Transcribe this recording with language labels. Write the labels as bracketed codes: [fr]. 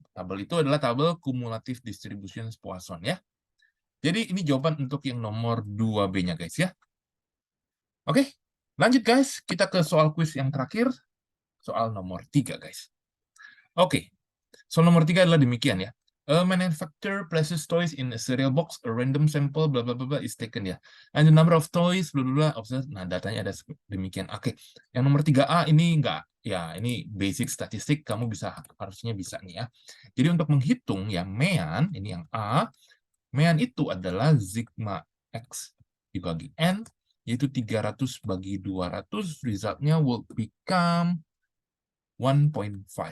[id] Tabel itu adalah tabel cumulative distribution Poisson ya. Jadi ini jawaban untuk yang nomor 2B-nya guys ya. Oke, lanjut guys. Kita ke soal kuis yang terakhir. Soal nomor 3 guys. Oke, soal nomor 3 adalah demikian ya. [en] A manufacturer places toys in a cereal box, a random sample, bla bla bla is taken ya. And the number of toys, bla bla bla, [id] nah datanya ada demikian. Oke, yang nomor 3A ini enggak, ya ini basic statistik, kamu harusnya bisa nih ya. Jadi untuk menghitung ya mean, ini yang A, mean itu adalah sigma X dibagi N, yaitu 300 bagi 200, resultnya [en] will become 1.5.